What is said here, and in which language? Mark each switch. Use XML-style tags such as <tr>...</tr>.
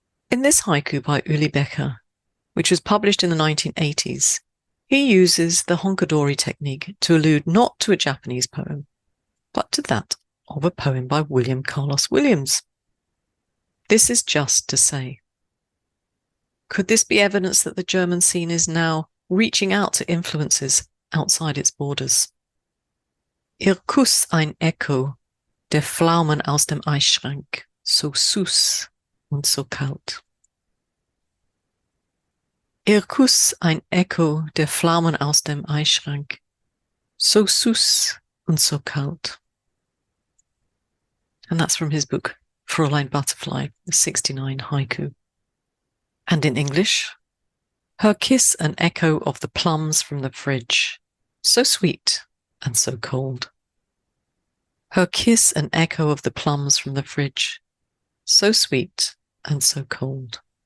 <en>In this haiku by Uli Becker, which was published in the 1980s, he uses the honkadori technique to allude not to a Japanese poem, but to that of a poem by William Carlos Williams. This is just to say. Could this be evidence that the German scene is now reaching out to influences outside its borders?</en> <de>Ihr Kuss ein Echo der Pflaumen aus dem Eisschrank, so süß und so kalt. Ihr Kuss ein Echo der Pflaumen aus dem Eisschrank, so süß und so kalt.</de> <en>And that's from his book, Fräulein Butterfly, the 69 haiku. And in English, her kiss an echo of the plums from the fridge, so sweet and so cold. Her kiss an echo of the plums from the fridge, so sweet and so cold.</en>